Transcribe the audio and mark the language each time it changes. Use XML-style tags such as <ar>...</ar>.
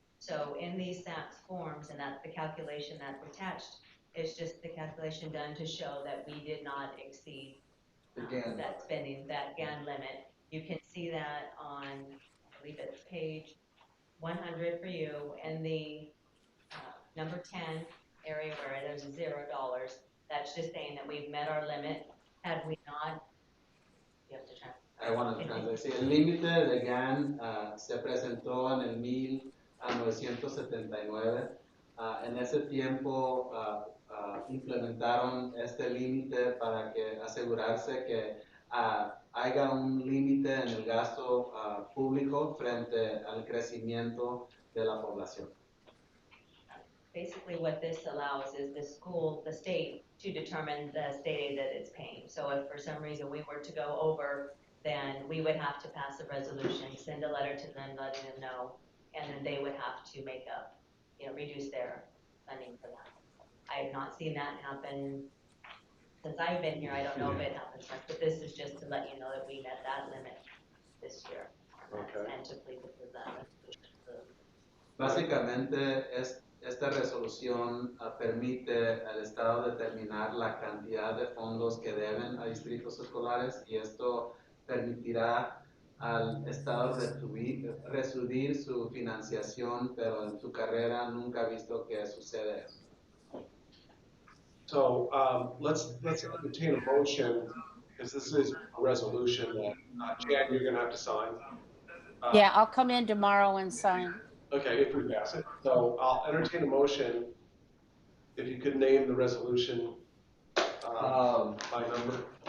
<en>So in these SAPS forms, and that's the calculation that's attached, it's just the calculation done to show that we did not exceed that spending, that GAN limit. You can see that on, I believe it's page 100 for you, and the number 10 area where there's $0. That's just saying that we've met our limit. Had we not, you have to translate. I want to translate.</en> <es>Sí, el límite de GAN se presentó en el 1979. En ese tiempo implementaron este límite para que asegurarse que haya un límite en el gasto público frente al crecimiento de la población.</es> <en>Basically what this allows is the state to determine the state aid that it's paying. So if for some reason we were to go over, then we would have to pass a resolution, send a letter to them letting them know, and then they would have to make up, reduce their funding for that. I have not seen that happen since I've been here. I don't know if it happens much, but this is just to let you know that we met that limit this year. Okay. And to please approve that.</en> <es>Básicamente, esta resolución permite al Estado determinar la cantidad de fondos que deben a distritos escolares y esto permitirá al Estado resubir su financiación, pero en su carrera nunca ha visto que sucede eso.</es> <en>So let's entertain a motion, because this is a resolution that, Jan, you're going to have to sign. Yeah, I'll come in tomorrow and sign. Okay, if we pass it. So I'll entertain a motion, if you could name the resolution by number.</en>